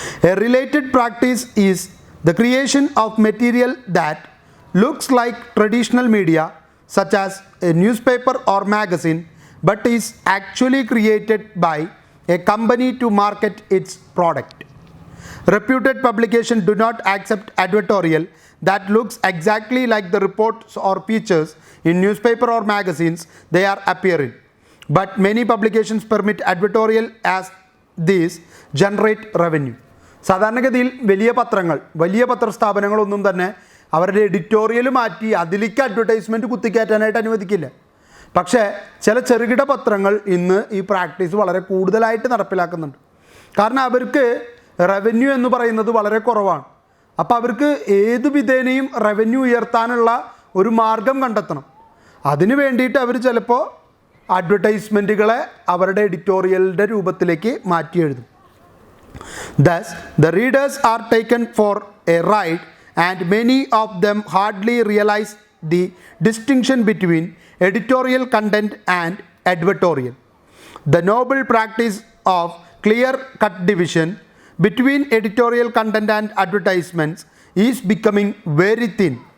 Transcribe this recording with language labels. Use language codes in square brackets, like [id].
[en] A related practice is the creation of material that looks like traditional media such as a newspaper or magazine but is actually created by a company to market its product. Reputed publications do not accept advertorial that looks exactly like the reports or features in newspaper or magazines they are appearing. But many publications permit advertorial as these generate revenue. [ml] സാധാരണഗതിയിൽ വലിയ പത്രങ്ങൾ, വലിയ പത്രസ്ഥാപനങ്ങളൊന്നും തന്നെ അവരുടെ editorial മാറ്റി അതിലേക്ക് advertisement കുത്തിക്കയറ്റാനായിട്ട് അനുവദിക്കില്ല. പക്ഷേ ചില ചെറുകിട പത്രങ്ങൾ ഇന്ന് ഈ പ്രാക്ടീസ് വളരെ കൂടുതലായിട്ട് നടപ്പിലാക്കുന്നുണ്ട്. കാരണം അവർക്ക് റവന്യൂ എന്ന് പറയുന്നത് വളരെ കുറവാണ്. അപ്പോൾ അവർക്ക് ഏത് വിധേനയും റവന്യൂ ഉയർത്താനുള്ള ഒരു മാർഗം കണ്ടെത്തണം. അതിന് വേണ്ടിയിട്ട് അവർ ചിലപ്പോൾ അഡ്വർടൈസ്മെൻറ്റുകളെ അവരുടെ എഡിറ്റോറിയലിൻ്റെ രൂപത്തിലേക്ക് മാറ്റി എഴുതും. [en] Thus, the readers are taken for a ride and many of them hardly realize the distinction between editorial content and advertorial. The noble practice of clear-cut division between editorial content and advertisements is becoming very thin.